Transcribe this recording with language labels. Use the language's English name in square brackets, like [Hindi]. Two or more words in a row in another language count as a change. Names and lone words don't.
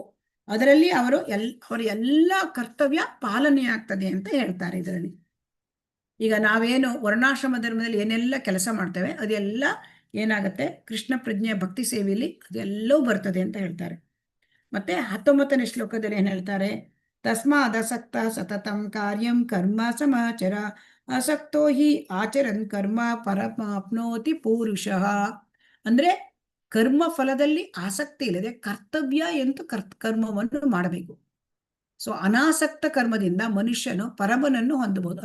[Kannada] ಅದರಲ್ಲಿ ಅವರ ಎಲ್ಲ ಕರ್ತವ್ಯ ಪಾಲನೆ ಆಗ್ತದೆ ಅಂತ ಹೇಳ್ತಾರೆ. ಇದರಲ್ಲಿ ಈಗ ನಾವೇನು ವರ್ಣಾಶ್ರಮ ಧರ್ಮದಲ್ಲಿ ಏನೆಲ್ಲ ಕೆಲಸ ಮಾಡ್ತೇವೆ ಅದೆಲ್ಲ ಏನಾಗುತ್ತೆ, ಕೃಷ್ಣ ಪ್ರಜ್ಞೆಯ ಭಕ್ತಿ ಸೇವೆಯಲ್ಲಿ ಅದೆಲ್ಲವೂ ಬರ್ತದೆ ಅಂತ ಹೇಳ್ತಾರೆ. ಮತ್ತೆ 19ನೇ ಶ್ಲೋಕದಲ್ಲಿ ಏನ್ ಹೇಳ್ತಾರೆ, [Sanskrit] ತಸ್ಮಾದಸಕ್ತ ಸತತಂ ಕಾರ್ಯಂ ಕರ್ಮ ಸಮಾಚರ ಅಸಕ್ತೋ ಹಿ ಆಚರನ್ ಕರ್ಮ ಪರಮಾಪ್ನೋತಿ ಪೂರುಷಃ. [Kannada] ಅಂದ್ರೆ ಕರ್ಮ ಫಲದಲ್ಲಿ ಆಸಕ್ತಿ ಇಲ್ಲದೆ ಕರ್ತವ್ಯ ಎಂದು ಕರ್ಮವನ್ನು ಮಾಡಬೇಕು. ಸೊ ಅನಾಸಕ್ತ ಕರ್ಮದಿಂದ ಮನುಷ್ಯನು ಪರಮನನ್ನು ಹೊಂದಬಹುದು.